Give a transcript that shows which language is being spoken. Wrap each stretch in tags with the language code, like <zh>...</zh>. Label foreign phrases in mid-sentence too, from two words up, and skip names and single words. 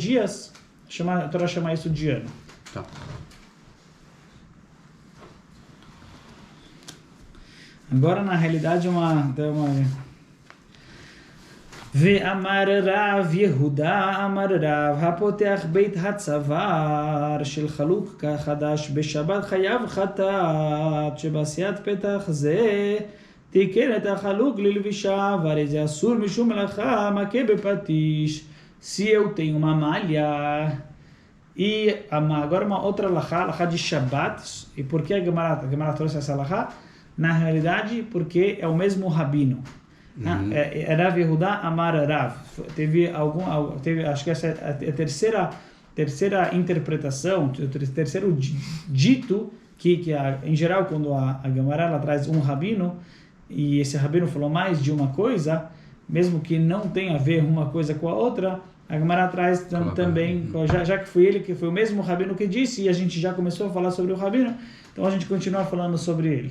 <pt>dias, a Torá chama isso de ano. Tá. Agora, na realidade,</pt> <he>ואמר רב יהודה, אמר רב, הפותח בית הצוואר של חלוק חדש בשבת חייב חטאת, שבעשיית פתח זה תיקן את החלוק ללבישה, והרי זה אסור משום מלאכה, מכה בפטיש,</he> <pt>se eu tenho uma malha. E agora uma outra alahá de Shabbat. E por que a Gemara trouxe essa alahá? Na realidade, porque é o mesmo rabino.</pt> <he>רב יהודה אמר רב.</he> <pt>Acho que essa é a terceira interpretação, o terceiro dito, que em geral, quando a Gemara ela traz um rabino, e esse rabino falou mais de uma coisa, mesmo que não tenha a ver uma coisa com a outra, a Gemara traz também, já que foi ele, que foi o mesmo rabino que disse, e a gente já começou a falar sobre o rabino, então a gente continua falando sobre ele.</pt>